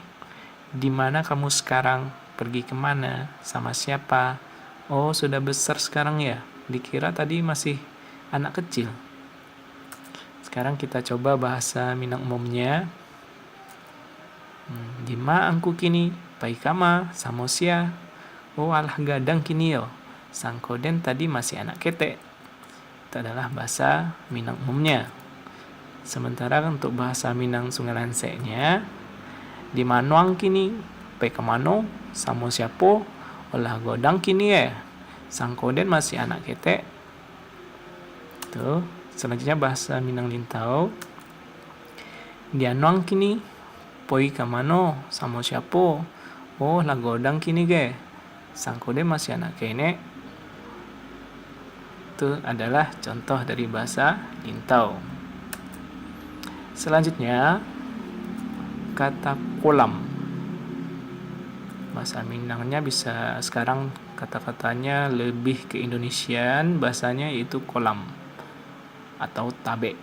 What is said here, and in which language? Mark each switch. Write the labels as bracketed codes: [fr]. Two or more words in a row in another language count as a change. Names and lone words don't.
[id] Di mana kamu sekarang? Pergi kemana? Sama siapa? Oh, sudah besar sekarang ya? Dikira tadi masih anak kecil. Sekarang kita coba bahasa Minang umumnya. [min] Di ma angku kini? Pai kama? Samosia? Oh, alah gadang kini yo. Sangkoden tadi masih anak ketek. [id] Itu adalah bahasa Minang umumnya. Sementara untuk bahasa Minang Sungai Lanseknya, [min] di manuang kini, pai kemano, samo siapo, olah godang kini ya, sangkoden masih anak ketek. Tuh, [id] selanjutnya bahasa Minang Lintau, [min] di anuang kini, poi kemano, samo siapo, oh lah godang kini ge, sangkoden masih anak kenek. [id] Itu adalah contoh dari bahasa Lintau. Selanjutnya, kata kolam. Bahasa Minangnya bisa sekarang kata-katanya lebih ke Indonesian, bahasanya yaitu kolam atau tabe.